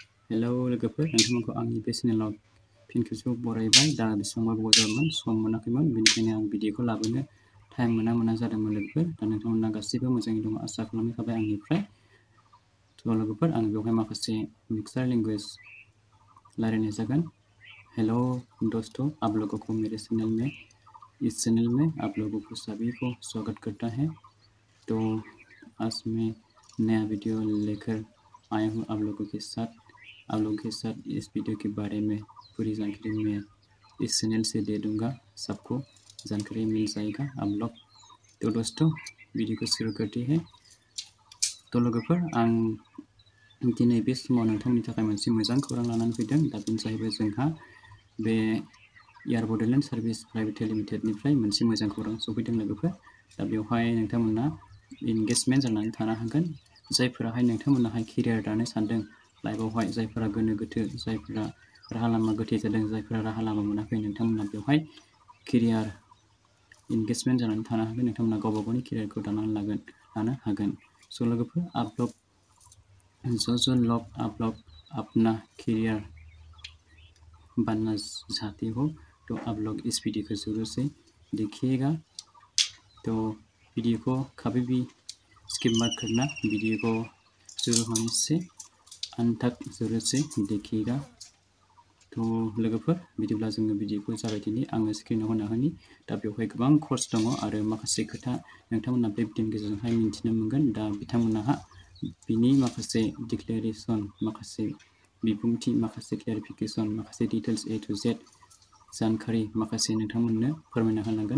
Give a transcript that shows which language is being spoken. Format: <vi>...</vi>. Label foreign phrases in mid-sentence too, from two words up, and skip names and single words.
<brx>हेलौ लोगोफोर, नोंथांमोनखौ आंनि बे चेनेलाव फिन खेबसेबाव बरायबाय। दा बेसेबांबा गोबाव जाबायमोन, सम मोनाखैमोन, बेनिखायनो आं भिडिअखौ लाबोनो टाइम मोना जादोंमोन लोगोफोर। दा नोंथांमोना गासैबो मोजाङै दङ आसा खालामनाय थाबाय आंनिफ्राय। थ' लोगोफोर, आं बेवहाय माखासे</brx> <en>mixer language</en> <brx>रायज्लायनाय जागोन।</brx> <hi>हेलो दोस्तों, आप लोगों को मेरे इस चैनल में आप लोगों को सभी को स्वागत करता है। तो आज मैं नया वीडियो लेकर आया हूँ आप लोगों के साथ इस वीडियो के बारे में पूरी जानकारी मैं इस चैनल से दे दूँगा। सबको जानकारी मिल जाएगा आप लोग। तो दोस्तों, वीडियो को शुरू करते हैं।</hi> <brx>तो लोगोफोर, आं दिनै बे समाव नोंथांनि थाखाय मोनसे मोजां खौरां लानानै फैदों। दा बेनो जाहैबाय जोंहा बे एयार बड'लेण्ड सार्भिस प्राइभेट लिमिटेडनिफ्राय मोनसे मोजां खौरां सफैदों लोगोफोर। दा बेवहाय नोंथांमोना इंगेजमेन्ट जानानै थानो हागोन। जायफोराहाय नोंथांमोनाहाय केरियार दानो सानदों लाइफआवहाय, जायफोरा गोनो गोथो, जायफोरा राहा लामा गोथे जादों, जायफोरा राहा लामा मोनाखै, नोंथांमोना बेवहाय</brx> <en>career engagement</en> <brx>जानानै थानो हागोन। नोंथांमोना गावबा गावनि केरियारखौ दानानै लानो हागोन। स' लोगोफोर,</brx> <hi>जो लोग आप लोग अपना करियर बनना चाहते हो, तो आप लोग इस वीडियो को ज़रूर से देखिएगा। तो वीडियो को कभी भी स्किप मत करना, वीडियो को शुरू होने से अंत तक ज़रूर से देखिएगा।</hi> <brx>तो लोगोफोर, बिदिब्ला जोङो भिडिअखौ जागायदिनि। आङो स्क्रिनाव होना होनि। दा बेवहाय गोबां कर्स दङ आरो माखासे खोथा नोंथांमोना बे भिडिअनि गेजेरजोंहाय मिन्थिनो मोनगोन। दा बिथांमोनहा बिनि माखासे डिक्लेरेसन, माखासे बिबुंथि, माखासे क्लेरिफिकेसन, माखासे डिटेल्स</brx> <en>A to Z</en> <brx>जानकारी माखासे नोंथांमोननो फोरमायना होनांगोन।</brx>